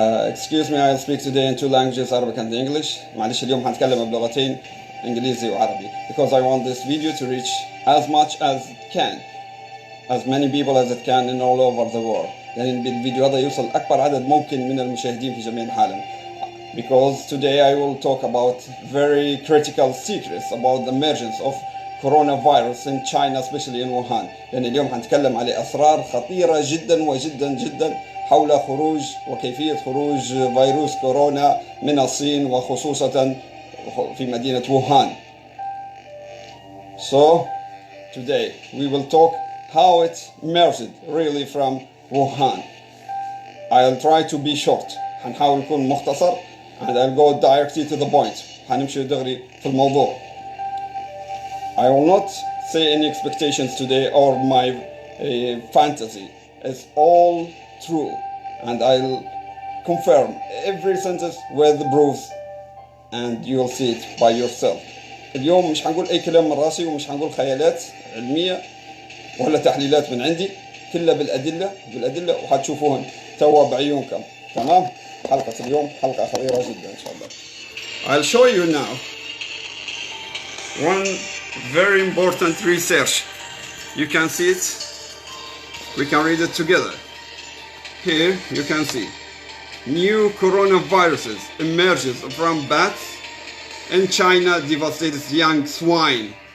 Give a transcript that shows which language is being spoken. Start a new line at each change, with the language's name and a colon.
English: Excuse me, I'll speak today in two languages, Arabic and English.
Arabic: معلش اليوم هنتكلم بلغتين إنجليزي وعربي
English: because I want this video to reach as much as it can, as many people as it can in all over the world.
Arabic: يعني بالفيديو هذا يوصل أكبر عدد ممكن من المشاهدين في جميع العالم.
English: Because today I will talk about very critical secrets about the emergence of coronavirus in China, especially in Wuhan.
Arabic: يعني اليوم هنتكلم على أسرار خطيرة جدا وجدا جدا حول خروج وكيفية خروج فيروس كورونا من الصين وخصوصا في مدينة ووهان.
English: So today we will talk how it emerged really from Wuhan. I'll try to be short.
Arabic: هنحاول نكون مختصر
English: and I'll go directly to the point.
Arabic: هنمشي دغري في الموضوع.
English: I will not say any expectations today or my fantasy. It's all true and I'll confirm every sentence with the proofs and you'll see it by yourself.
Arabic: اليوم مش هنقول أي كلام من راسي ومش هنقول خيالات علمية ولا تحليلات من عندي، كلها بالأدلة وهتشوفوهن توا بعيونكم. تمام؟ حلقة اليوم حلقة خطيرة جدا إن شاء الله.
English: I'll show you now one very important research. You can see it. We can read it together. Here you can see new coronaviruses emerges from bats in China devastates young swine.